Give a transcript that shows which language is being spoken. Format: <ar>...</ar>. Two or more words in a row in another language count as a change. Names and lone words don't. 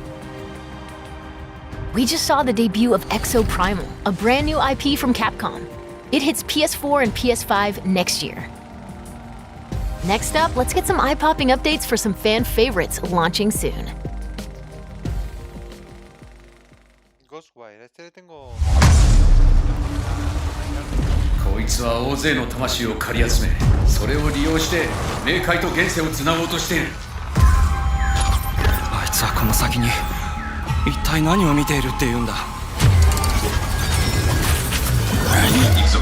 <en>We just saw the debut of Exo Primal, a brand new IP from Capcom. It hits PS4 and PS5 next year. Next up, let's get some eye-popping updates for some fan favorites launching soon. Ghostwire,</en> <es>este le tengo.</es> <ja>こいつは大勢の魂を借り集め、それを利用して冥界と現世をつなごうとしている。あいつはこの先に一体何を見ているっていうんだ。行くぞ。</ja>